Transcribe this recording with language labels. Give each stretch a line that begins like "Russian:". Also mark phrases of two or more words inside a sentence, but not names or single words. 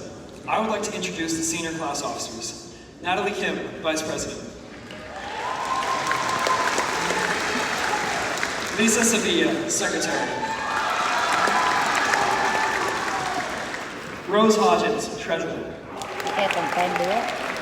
English: I would like to introduce the senior class officers. Natalie Kim, Vice President. Lisa Sevilla, Secretary. Rose Hodgins, Treasurer. Kaya kung kain dua.